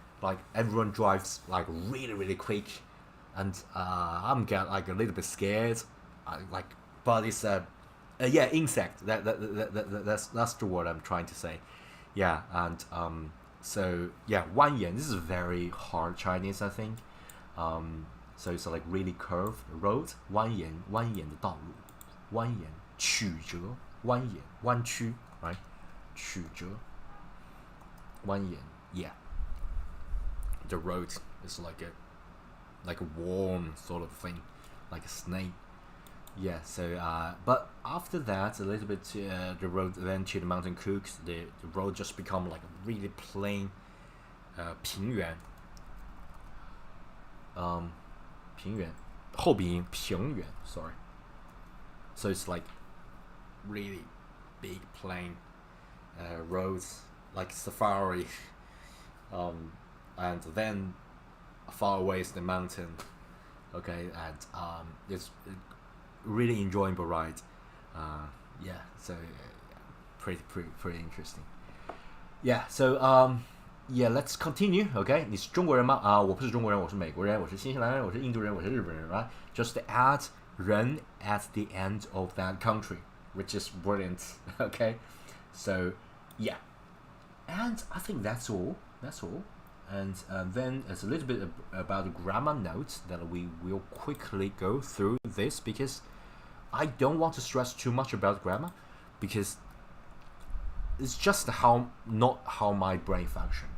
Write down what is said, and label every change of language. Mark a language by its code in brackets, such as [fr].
[en] Like everyone drives like really, really quick, and I'm get like a little bit scared, but it's yeah, insect. That's the word I'm trying to say. Yeah, and so yeah, 蜿蜒. This is very hard Chinese, I think. So it's like really curved road. [zh] 蜿蜒的道路，蜿蜒曲折，蜿蜒弯曲 right? 曲折，蜿蜒 yeah. [en] The road is like a worm sort of thing, like a snake. Yeah, so but after that, a little bit the road then to the mountain cooks, the road just become like a really plain 平原 平原 后鼻音平原 sorry. So it's like really big plain roads like safari. And then far away is the mountain. Okay, and it's really enjoyable ride. Yeah, so pretty interesting. Yeah, so yeah, let's continue. [zh] Okay, 你是中国人吗？我不是中国人，我是美国人，我是新西兰人，我是印度人，我是日本人 right? [en] Just add 人 at the end of that country, which is brilliant. Okay, so yeah, and I think that's all. And then it's a little bit about the grammar notes that we will quickly go through this, because I don't want to stress too much about grammar, because it's just not how my brain function.